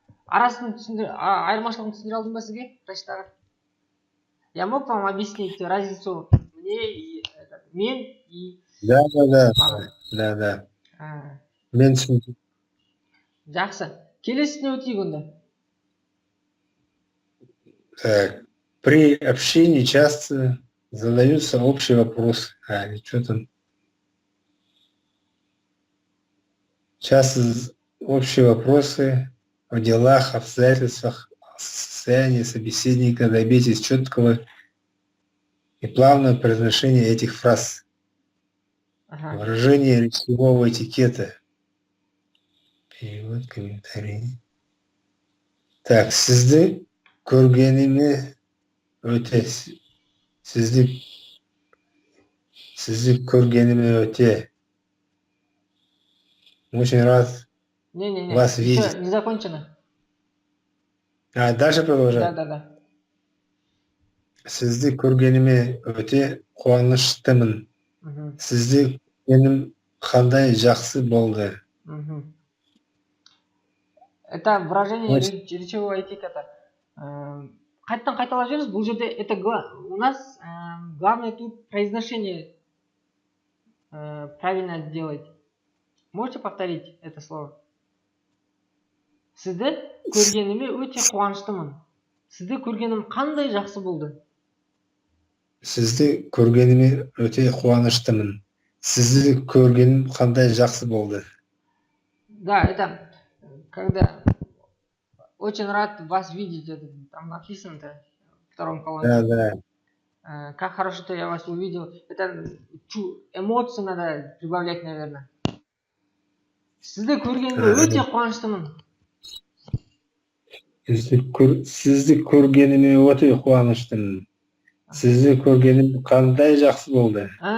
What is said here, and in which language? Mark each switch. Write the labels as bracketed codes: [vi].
[kk] Арасын айырмашылығын түсіндіре алдым ба сізге? Раштағы. [ru] Я мог вам объяснить разницу мне и мен и Да. [kk] маған. Мен түсіндім. Жақсы. Келесіне өтейік онда. [ru] Так. При общении часто задаются общие вопросы. Что там? Часто общие вопросы о делах, обстоятельствах, состоянии собеседника. Добейтесь четкого и плавного произношения этих фраз. Выражение речевого этикета. Перевод, комментарий. [kk] Так, сізді көргеніме өте. Сізді көргеніме өте. [ru] Очень рад вас видеть. Еще не закончено. Дальше продолжать? Да. [kk] Сізді көргеніме өте қуаныштымын. Сізді көргенім қандай жақсы болды. [ru] Это выражение речевого этикета. [kk] Қайттан қайталап жіберіңіз. Бұл жерде [ru] это у нас главное тут произношение правильно делать. Можете повторить это слово? [kk] Сізді көргеніме өте қуаныштымын. Сізді көргенім қандай жақсы болды? Сізді көргеніме өте қуаныштымын. Сізді көргенім қандай жақсы болды. [ru] Да, это когда очень рад вас видеть, это там написано-то в втором колонне. Да. Как хорошо, что я вас увидел. Это эмоции надо прибавлять, наверное. [kk] Сізді көргеніме өте қуаныштымын. Сізді көргеніме өте қуаныштымын. Сізді көргенім қандай жақсы болды.